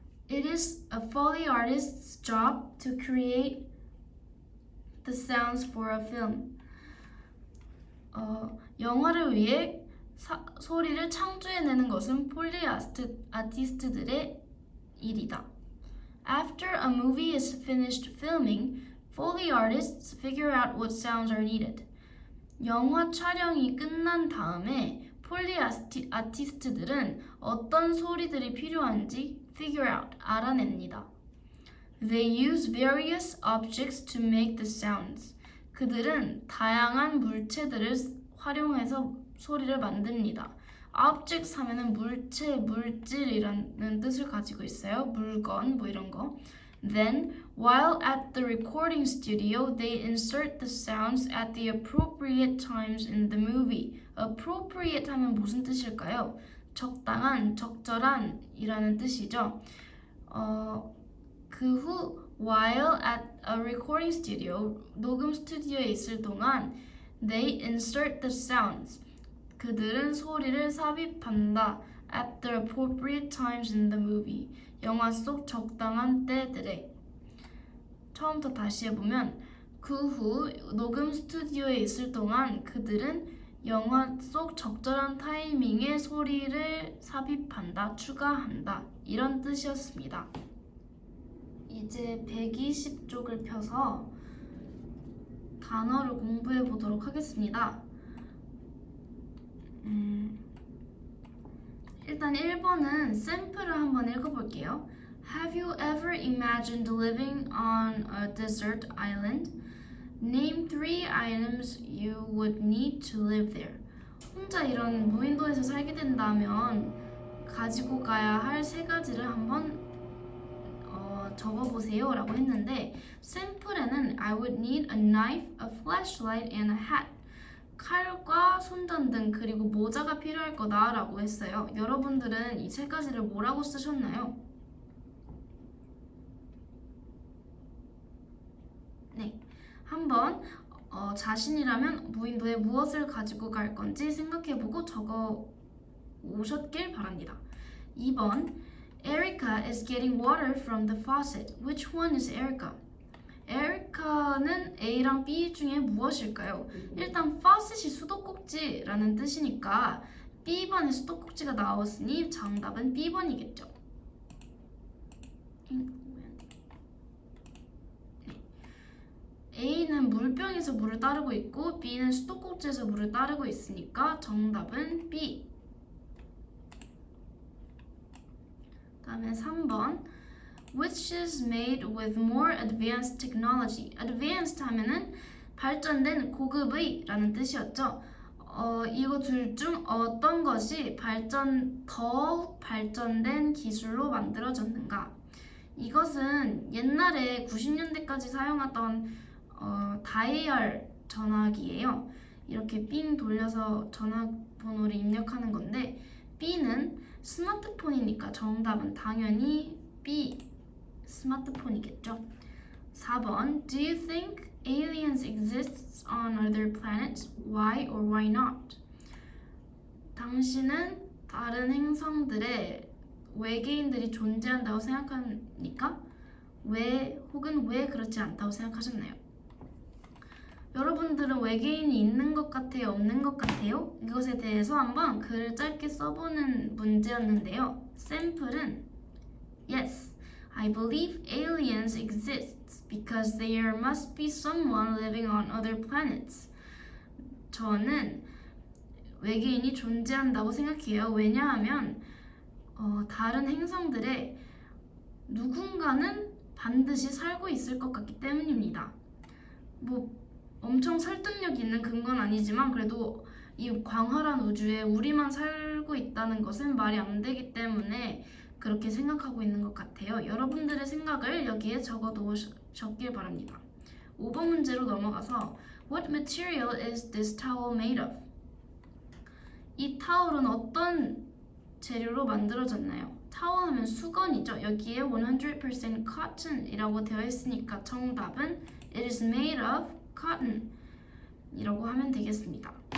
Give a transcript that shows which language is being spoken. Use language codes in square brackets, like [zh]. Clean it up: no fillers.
[en] It is a Foley artist's job to create the sounds for a film. [ko] 영화를 위해 소리를 창조해내는 것은 폴리 아티스트들의 일이다. [en] After a movie is finished filming, Foley artists figure out what sounds are needed. [ko] 영화 촬영이 끝난 다음에 폴리 아티스트들은 어떤 소리들이 필요한지 [en] figure out, [ko] 알아냅니다. [en] They use various objects to make the sounds. [ko] 그들은 다양한 물체들을 활용해서 소리를 만듭니다. Objects 하면은 물체, 물질이라는 뜻을 가지고 있어요. 물건, 이런 거. [en] Then, while at the recording studio, they insert the sounds at the appropriate times in the movie. [ko] Appropriate 하면 무슨 뜻일까요? 적당한, 적절한 이라는 뜻이죠. 그 후 [en] while at a recording studio, [ko] 녹음 스튜디오에 있을 동안 [en] they insert the sounds. [ko] 그들은 소리를 삽입한다. [en] At the appropriate times in the movie. [ko] 영화 속 적당한 때들에. 처음부터 다시 해보면 그 후 녹음 스튜디오에 있을 동안 그들은 영화 속 적절한 타이밍에 소리를 삽입한다, 추가한다. 이런 뜻이었습니다. 이제 120쪽을 펴서 단어를 공부해 보도록 하겠습니다. 일단 1번은 샘플을 한번 읽어볼게요. [en] Have you ever imagined living on a desert island? Name 3 items you would need to live there. [ko] 혼자 이런 무인도에서 살게 된다면 가지고 가야 할 3가지를 한번 적어보세요 라고 했는데 샘플에는 [en] I would need a knife, a flashlight, and a hat. [ko] 칼과 손전등 그리고 모자가 필요할 거다 라고 했어요. 여러분들은 이 3가지를 뭐라고 쓰셨나요? 네, 한번 자신이라면 무인도에 무엇을 가지고 갈 건지 생각해보고 적어 오셨길 바랍니다. [en] 2번 Erica is getting water from the faucet. Which one is Erica? [ko] 에리카는 A랑 B 중에 무엇일까요? 일단 faucet이 수도꼭지라는 뜻이니까 B번에 수도꼭지가 나왔으니 정답은 B번이겠죠. A는 물병에서 물을 따르고 있고 B는 수도꼭지에서 물을 따르고 있으니까 정답은 B. 다음에 3번 [en] Which is made with more advanced technology. [ko] Advanced 하면은 발전된 고급의 라는 뜻이었죠. 이거 둘 중 어떤 것이 더욱 발전된 기술로 만들어졌는가? 이것은 옛날에 90년대까지 사용하던 다이얼 전화기예요. 이렇게 삥 돌려서 전화번호를 입력하는 건데 B는 스마트폰이니까 정답은 당연히 B, 스마트폰이겠죠. [en] 4번 Do you think aliens exist on other planets? Why or why not? [ko] 당신은 다른 행성들에 외계인들이 존재한다고 생각합니까? 왜 혹은 왜 그렇지 않다고 생각하셨나요? 여러분들은 외계인이 있는 것 같아요? 없는 것 같아요? 이것에 대해서 한번 글을 짧게 써보는 문제였는데요. 샘플은 [en] Yes, I believe aliens exist because there must be someone living on other planets. [ko] 저는 외계인이 존재한다고 생각해요. 왜냐하면 다른 행성들에 누군가는 반드시 살고 있을 것 같기 때문입니다. 뭐 엄청 설득력 있는 근거는 아니지만 그래도 이 광활한 우주에 우리만 살고 있다는 것은 말이 안 되기 때문에 그렇게 생각하고 있는 것 같아요. 여러분들의 생각을 여기에 적길 바랍니다. 5번 문제로 넘어가서 [en] What material is this towel made of? [ko] 이 타월은 어떤 재료로 만들어졌나요? 타월 하면 수건이죠. 여기에 100% cotton이라고 되어 있으니까 정답은 [en] It is made of cotton [ko] 이라고 하면 되겠습니다.